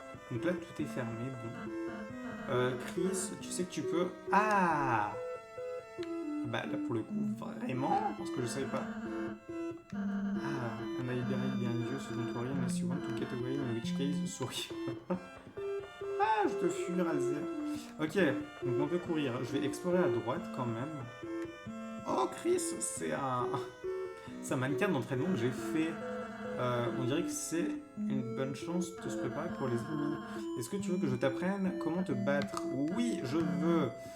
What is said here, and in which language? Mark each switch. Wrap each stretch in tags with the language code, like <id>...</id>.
<fr>Donc là, tout est fermé. Bon. Chris, tu sais que tu peux... Ah! Bah là, pour le coup, vraiment, parce que je savais pas.</fr> <en>Ah, and I buried behind you, so don't worry unless you want to get away, in which case, souris.</en> <fr>Ah, je te fuis, Ralsei. Ok, donc on peut courir. Je vais explorer à droite quand même. Oh, Chris, c'est un mannequin d'entraînement que j'ai fait. On dirait que c'est une bonne chance de se préparer pour les ennemis. Est-ce que tu veux que je t'apprenne comment te battre? Oui, je veux.</fr>